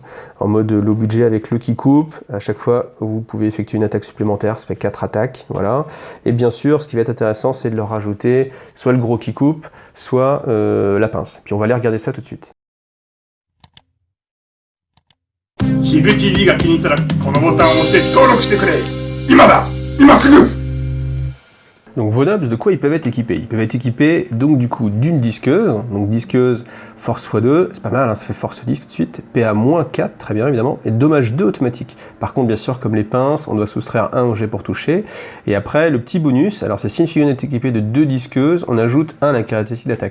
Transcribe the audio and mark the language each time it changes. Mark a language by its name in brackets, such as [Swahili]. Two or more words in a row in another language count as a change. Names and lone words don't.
[French] En mode [English] low budget [French] avec le qui coupe, à chaque fois vous pouvez effectuer une attaque supplémentaire, ça fait 4 attaques. Voilà. Et bien sûr, ce qui va être intéressant, c'est de leur rajouter soit le gros qui coupe, soit la pince. Puis on va aller regarder ça tout de suite. [Japanese] HIGUTV が気に入ったらこのボタンを押して登録してくれ。今だ。今すぐ。 [French] Donc vos nobs, de quoi ils peuvent être équipés? Ils peuvent être équipés donc du coup d'une disqueuse, donc disqueuse force x2, c'est pas mal, hein, ça fait force 10 tout de suite, PA-4, très bien évidemment, et dommage 2 automatique. Par contre bien sûr comme les pinces, on doit soustraire 1 au jet pour toucher, et après le petit bonus, alors c'est si une figurine est équipée de 2 disqueuses, on ajoute 1 à la caractéristique d'attaque.